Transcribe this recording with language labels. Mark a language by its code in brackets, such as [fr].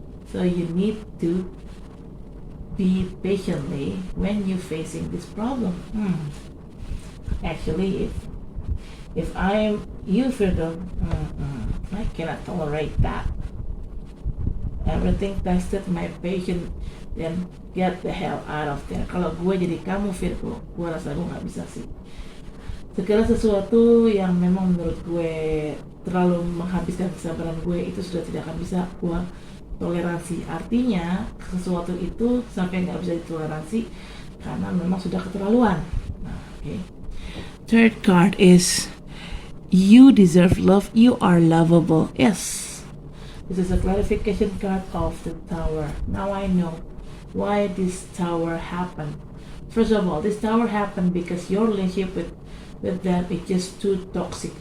[en] So you need to be patiently when you're facing this problem. Actually, if I'm you, Virgo, I cannot tolerate that. Everything tested my patience then get the hell out of there. [id] Kalau gue jadi kamu Virgo, gue rasa gue nggak bisa sih. Segala sesuatu yang memang menurut gue terlalu menghabiskan kesabaran gue itu sudah tidak akan bisa gue toleransi. Artinya sesuatu itu sampai nggak bisa ditoleransi karena memang sudah keterlaluan. Nah, okay. [en] Third card is you deserve love, you are lovable. Yes. This is a clarification card of the Tower. Now I know why this Tower happened. First of all, this Tower happened because your relationship with them is just too toxic.